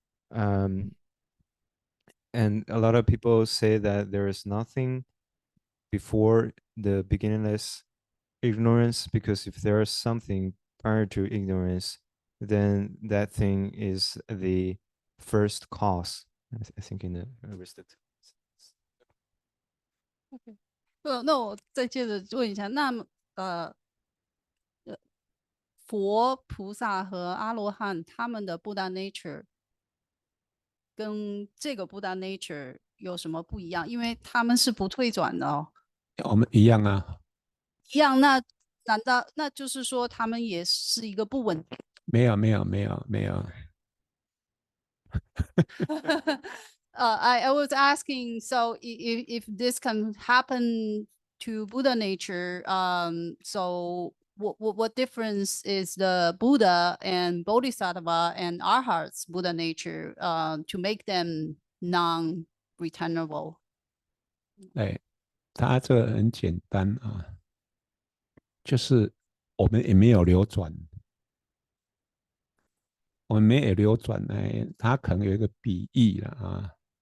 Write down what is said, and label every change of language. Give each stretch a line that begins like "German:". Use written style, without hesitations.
English: And a lot of people say that there is nothing before the beginningless ignorance, because if there is something prior to ignorance, then that thing is the first cause. I think in the Aristotle.
Chinese: 那我再接着问一下，那么佛菩萨和阿罗汉他们的 Buddha nature 跟这个 Buddha nature 有什么不一样？因为他们是不退转的哦。我们一样啊。一样，那难道那就是说他们也是一个不稳定？没有没有没有没有。
English: I was asking, so if this can happen to Buddha nature, so what difference is the Buddha and Bodhisattva and Arhat's Buddha nature to make them non-returnable?
Chinese: 哎，它这个很简单啊，就是我们也没有流转，我们没有流转呢，它可能有一个比喻了啊。